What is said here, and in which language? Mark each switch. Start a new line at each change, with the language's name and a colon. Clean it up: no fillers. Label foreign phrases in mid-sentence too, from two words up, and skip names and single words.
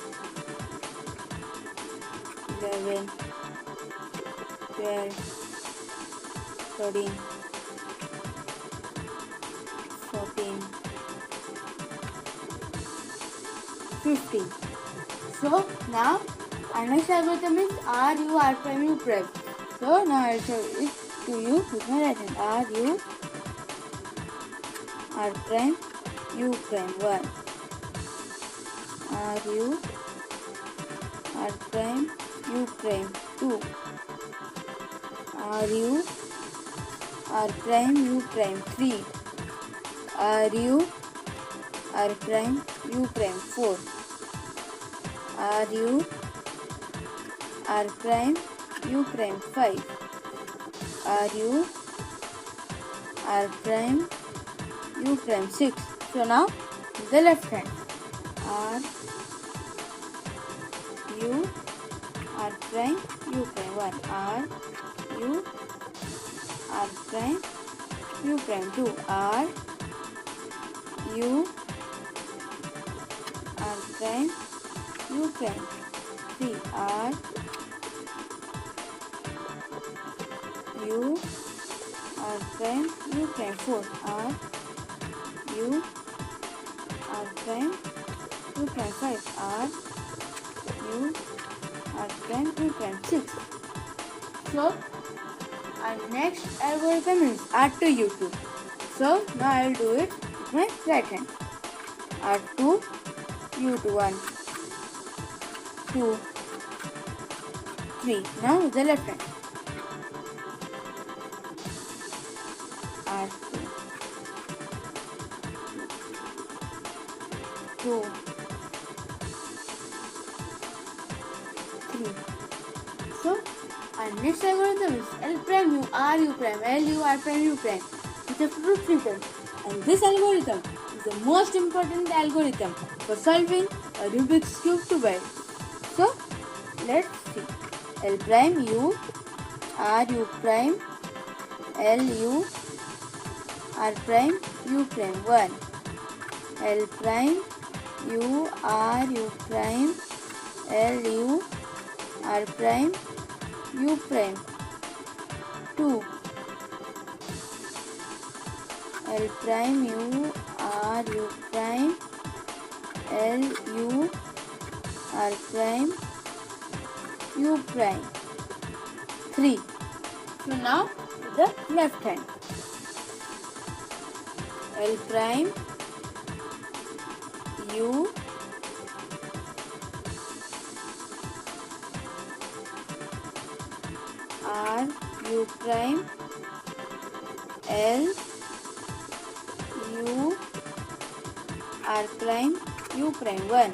English: 11, 12, 13, 14, 15. So now our next algorithm is RU R prime U prime. So now I will show it to you with my right hand. RU R prime U prime 1. RU R prime U prime 2. RU R prime U prime 3. RU R prime U prime 4. RU R prime U prime 5. RU R prime U prime 6. So now the left hand. R U R prime U prime 1. R U R prime U prime 2. R U R prime U prime 3. R U R prime U prime 4. R U R prime U prime 5. R U R prime U prime 6. So our next algorithm is R2 U2. So now I will do it with my right hand. R2 U2 1, 2, 3. Now with the left hand. R2 2, 3. So our next algorithm is L prime U R U prime L U R prime U prime with a proof written. And this algorithm is the most important algorithm for solving a Rubik's Cube 2x2. So let's see. L prime U R U prime L U R prime U prime 1. L prime U R U prime L U R prime U prime 2. L prime U R U prime L U R prime U prime 3. So now with the left hand. L prime U R U prime L U R prime U prime 1.